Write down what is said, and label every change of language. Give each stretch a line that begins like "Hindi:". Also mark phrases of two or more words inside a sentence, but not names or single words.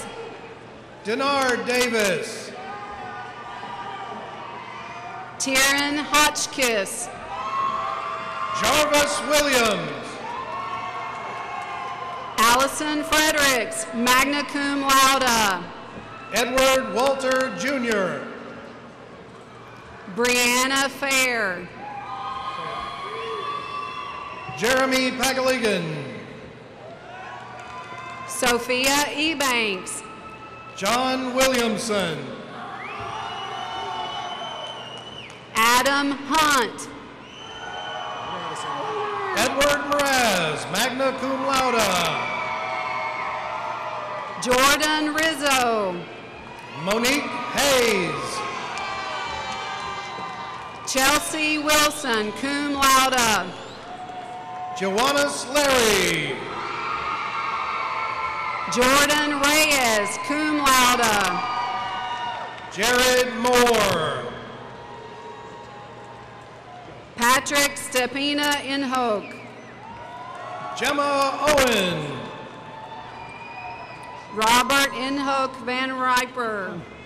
English: Denard Davis. Taryn Hotchkiss. Jarvis Williams. Allison Fredericks,
Latin: magna cum laude.
English: Edward Walter Jr. Brianna Fair. Jeremy Pagaligan. Sophia Ebanks. John Williamson. Adam Hunt. Edward Mraz,
Latin: magna cum laude.
English: Jordan Rizzo. Monique Hayes. Chelsea Wilson,
Latin: cum laude.
English: Joannis Larry. Jordan Reyes,
Latin: cum laude.
English: Jared Moore. Patrick Stepina Inhoke. Gemma Owen. Robert Inhoke Van Riper.